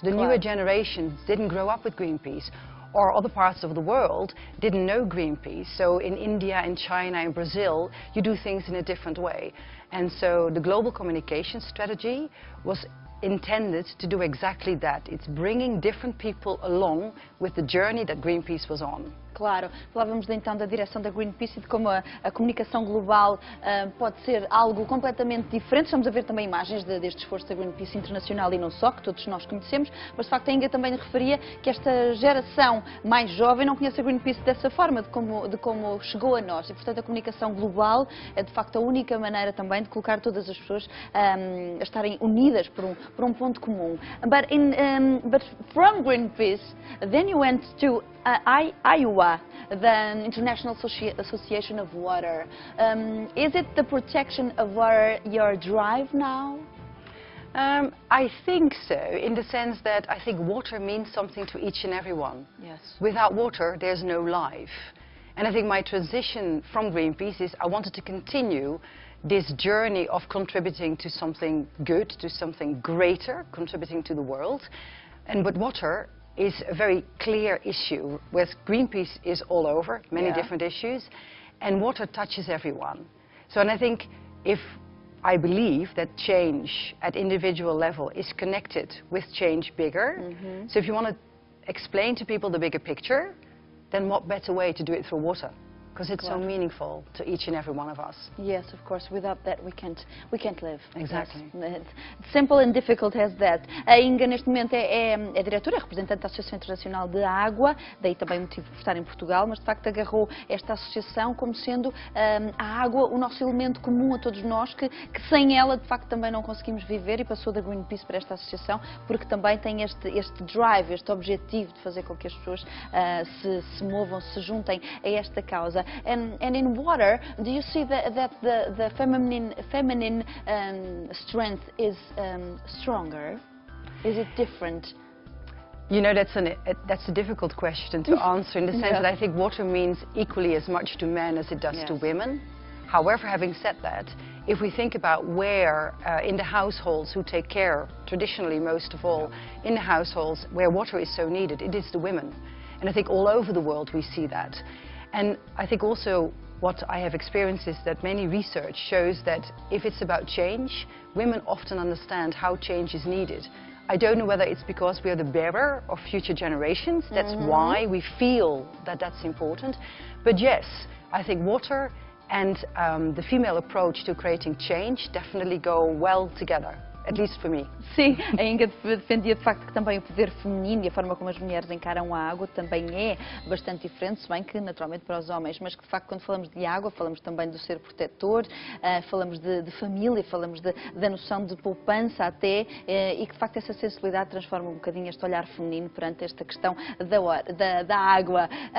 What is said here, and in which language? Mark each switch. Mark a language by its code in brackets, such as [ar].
[en] The newer generations didn't grow up with Greenpeace, or other parts of the world didn't know Greenpeace. So in India, in China, in Brazil, you do things in a different way. And so the global communication strategy was intended to do exactly that. It's bringing different people along with the journey that Greenpeace was on. [pt] Claro, falávamos então da direção da Greenpeace e de como a comunicação global pode ser algo completamente diferente. Estamos a ver também imagens deste esforço da Greenpeace internacional e não só, que todos nós conhecemos, mas de facto a Inga também referia que esta geração mais jovem não conhece a Greenpeace dessa forma, de como chegou a nós. E portanto a comunicação global é de facto a única maneira também de colocar todas as pessoas a estarem unidas por um ponto comum. [en] But from Greenpeace, then you went to Iowa, the International Association of Water. Is it the protection of water your drive now? I think so, in the sense that I think water means something to each and every one. Yes. Without water, there's no life. And I think my transition from Greenpeace is I wanted to continue this journey of contributing to something good, to something greater, contributing to the world. But water is a very clear issue, where Greenpeace is all over, many different issues, and water touches everyone. And I think I believe that change at individual level is connected with change bigger. So if you want to explain to people the bigger picture, then what better way to do it through water? Because it's so meaningful to each and every one of us. Yes, of course. Without that, we can't live. Exactly. Yes. Simple and difficult as that. [pt] A Inga, neste momento, é diretora, é representante da Associação Internacional de Água, daí também o motivo por estar em Portugal, mas de facto agarrou esta associação como sendo a água o nosso elemento comum a todos nós, que sem ela, de facto, também não conseguimos viver, e passou da Greenpeace para esta associação, porque também tem este drive, este objetivo de fazer com que as pessoas se movam, se juntem a esta causa. [en] And in water, do you see that the feminine strength is stronger? Is it different? You know, that's a difficult question to answer, in the sense that I think water means equally as much to men as it does to women. However, having said that, if we think about where in the households who take care, traditionally most of all, in the households where water is so needed, it is the women. And I think all over the world we see that. And I think also what I have experienced is that many research shows that if it's about change, women often understand how change is needed. I don't know whether it's because we are the bearer of future generations, that's why we feel that that's important. But yes, I think water and the female approach to creating change definitely go well together. At least for me. [pt] Sim, a Inga defendia de facto que também o poder feminino e a forma como as mulheres encaram a água também é bastante diferente, se bem que naturalmente para os homens, mas que de facto quando falamos de água falamos também do ser protetor, falamos de família, falamos da noção de poupança até, e que de facto essa sensibilidade transforma um bocadinho este olhar feminino perante esta questão da água.